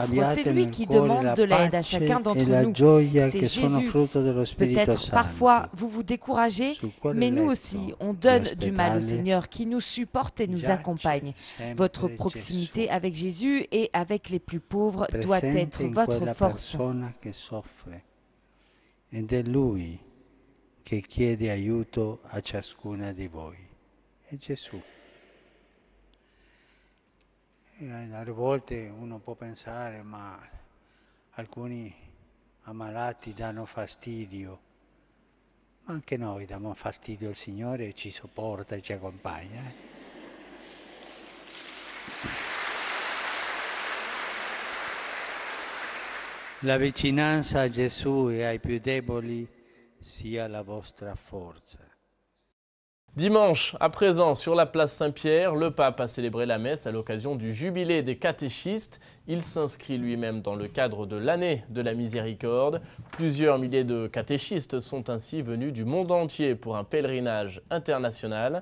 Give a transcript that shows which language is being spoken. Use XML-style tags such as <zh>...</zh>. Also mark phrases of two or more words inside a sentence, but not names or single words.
<fr>C'est lui qui demande de l'aide à chacun d'entre nous. C'est Jésus. Peut-être parfois vous vous découragez, mais nous aussi, on donne du mal au Seigneur qui nous supporte et nous accompagne. Votre proximité avec Jésus et avec les plus pauvres doit être votre force.</fr> <it>Ed è Lui che chiede aiuto a ciascuna di voi. È Gesù. A volte uno può pensare, ma alcuni ammalati danno fastidio. Ma anche noi diamo fastidio al Signore e ci sopporta e ci accompagna. La vicinanza a Gesù e ai più deboli sia la vostra forza.</it> <fr>Dimanche, à présent, sur la place Saint-Pierre, le pape a célébré la messe à l'occasion du jubilé des catéchistes. Il s'inscrit lui-même dans le cadre de l'année de la miséricorde. Plusieurs milliers de catéchistes sont ainsi venus du monde entier pour un pèlerinage international.</fr>